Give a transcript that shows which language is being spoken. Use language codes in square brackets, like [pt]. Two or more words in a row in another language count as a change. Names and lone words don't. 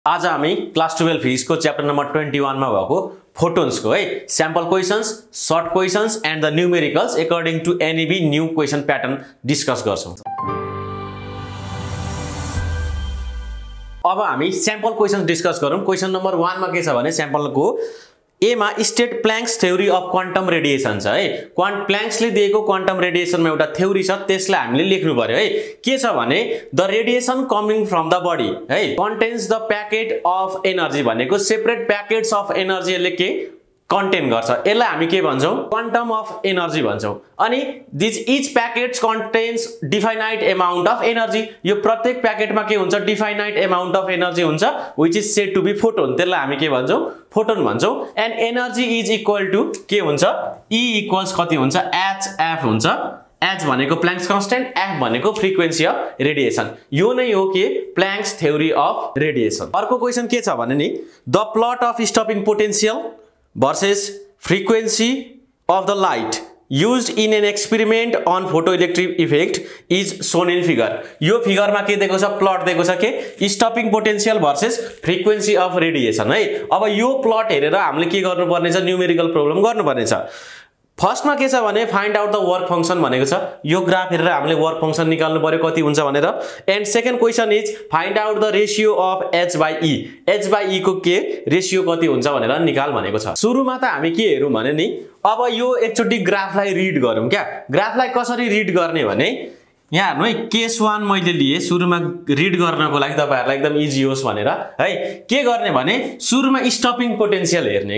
[ne] आज हामी [en] class 12 physics [ne] को [en] chapter number 21 [ne] मा भएको फोटोन्स को है [en] sample questions, short questions and the numericals according to NEB new question pattern discuss [ne] गर्छौं। अब हामी [en] sample question discuss [ne] गरौं। [en] question number 1 [ne] मा के छ भने सैंपल को ए मा [en] state Planck's theory of quantum radiation [ne] छ है। प्लैंक्स ले दिएको [en] quantum radiation [ne] मा एउटा थ्योरी छ, त्यसलाई हामीले लेख्नु पर्यो है। के छ भने [en] the radiation coming from the body है contains the packet of energy भनेको separate packets of energy [ne] ले के कन्टेन गर्छ। यसलाई हामी के भन्छौं? [en] quantum of energy [ne] भन्छौं। अनि [en] this each packets contains definite amount of energy. [ne] यो प्रत्येक पैकेटमा के हुन्छ? [en] definite amount of energy हुन्छ which is said to be photon. [ne] त्यसलाई हामी के भन्छौं? फोटोन भन्छौं। [en] and energy is equal to [ne] के हुन्छ? E इक्वल्स कति हुन्छ? hf हुन्छ। [en] h भनेको Planck's constant, f भनेको frequency of radiation. [ne] यो नै हो के [en] Planck's theory of radiation. [ne] अर्को क्वेशन के छ भने नि [en] the plot of stopping potential versus frequency of the light used in an experiment on photoelectric effect is shown in figure। [ne] यो फिगर मा के दिएको छ? प्लट दिएको छ के [en] stopping potential versus frequency of radiation [ne] है। अब यो प्लट हेरेर हामीले के गर्नुपर्ने छ? [en] numerical problem [ne] गर्नुपर्ने छ। फर्स्ट मा के छ भने [en] find out the work function [ne] भनेको छ। यो ग्राफ हेरेर हामीले [en] work function [ne] निकाल्नु पर्यो कति हुन्छ भनेर। [en] and second question is find out the ratio of h by e. [ne] h by e को के रेशियो कति हुन्छ भनेर निकाल भनेको छ। सुरुमा त हामी के हेरौं भने नि अब यो एकचोटी ग्राफलाई रिड गरौं। क्या ग्राफलाई कसरी रिड गर्ने भने यहाँ हेर्नु है केस 1 मैले लिए सुरुमा रिड गर्नको लागि तपाईहरुलाई एकदम इजी होस् भनेर है। के गर्ने भने सुरुमा [en] stopping potential [ne] हेर्ने।